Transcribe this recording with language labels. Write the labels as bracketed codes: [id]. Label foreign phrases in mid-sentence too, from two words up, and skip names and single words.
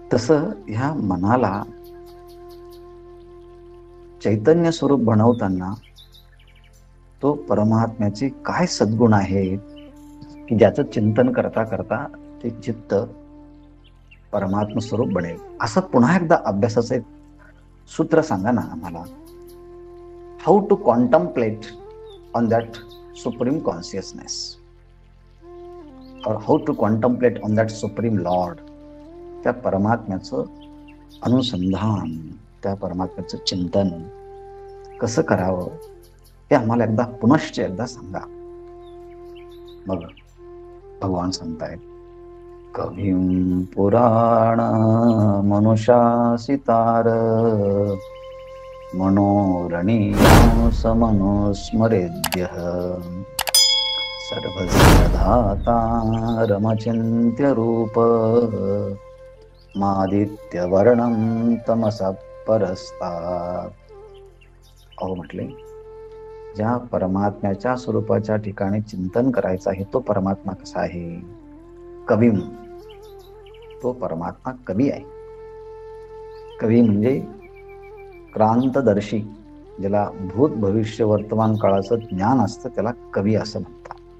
[mr] तसं ह्या मनाला चैतन्य स्वरूप बनवताना तो परमात्म्याचे काय सद्गुण आहेत की ज्याचं चिंतन करता करता ते चित्त परमात्म स्वरूप बनेल. असं पुन्हा एकदा अभ्यासाचं एक सूत्र सांगा ना आम्हाला. [en] How to contemplate on that supreme consciousness और how to contemplate on that supreme lord. [mr] त्या परमात्म्याचं अनुसंधान, त्या परमात्म्याचं चिंतन कसं करावं हे आम्हाला एकदा पुनश्च एकदा सांगा. मग भगवान सांगतायत, [sa] कविं पुराण मनुषासितार मनोरणीयांस मनुस्मरेद्यः सर्वस्य धातारमचिन्त्य रूप मादित्यवर्णं तमसः परस्तात्. [mr] अहो म्हटले, ज्या परमात्म्याच्या स्वरूपाच्या ठिकाणी चिंतन करायचं आहे तो परमात्मा कसा आहे? कविम, तो परमात्मा कवी आहे. कवी म्हणजे क्रांतदर्शी, ज्याला भूत भविष्य वर्तमान काळाचं ज्ञान असतं त्याला कवी असं म्हणतात.